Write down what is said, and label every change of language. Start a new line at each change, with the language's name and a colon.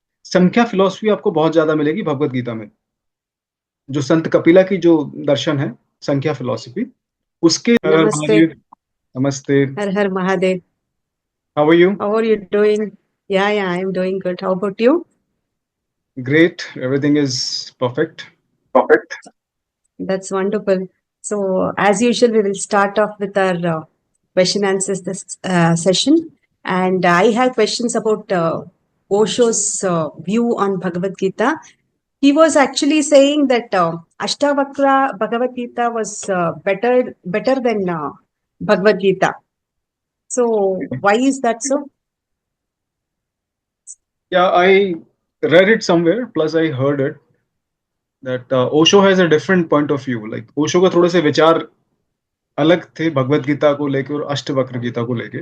Hindi: संख्या फिलॉसफी आपको बहुत ज्यादा मिलेगी भगवत गीता में। जो संत कपिला की जो दर्शन है, संख्या फिलॉसफी, उसके हर हर
English: Namaste.
Hindi: महादेव। नमस्ते।
English: Har Har Mahadev. How are you? How are you doing? Yeah, I'm doing good. How about you? Great, everything is perfect. Perfect. That's wonderful. So, as usual, we will start off with our question answers this session. And I have questions about Osho's view on Bhagavad Gita. He was actually saying that Ashtavakra Bhagavad Gita was better than Bhagavad Gita. So, why is that so? Yeah, I read it somewhere, plus I heard it that Osho has a different point of view.
Hindi: Like Osho के थोड़े से विचार अलग थे भगवत गीता को लेके और अष्टवक्र गीता को लेके।